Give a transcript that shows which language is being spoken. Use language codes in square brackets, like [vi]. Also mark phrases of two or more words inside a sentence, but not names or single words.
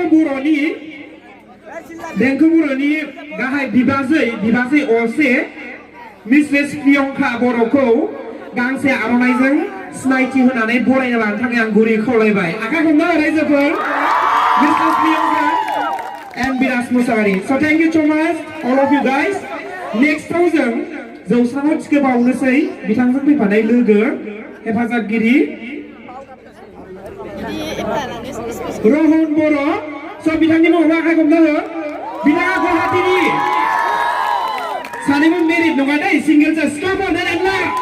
[brx] देंखो बर'नि गाहाय बिबाजै असे मिसेस प्रियंका बर'खौ गांसे आर'नाइजों सिनायथि होनानै बरायना लानो थाखाय आं गुरै खावलायबाय आखाइ हमना रायजोफोर मिसेस प्रियंका and Biraj Musahari. [en] So thank you so much all of you guys. [brx] Next जों जौस्राङाव थिखोबावनोसै बिथांजों फैफानाय लोगो हेफाजाबगिरि रहन बर' स' बिथांनि मुङाव आखाइ हमना हो बिथाङा गुवाहाटीनि सानैबो मेरिड नङा दै सिंगेलसो सिख्लाफोर नायना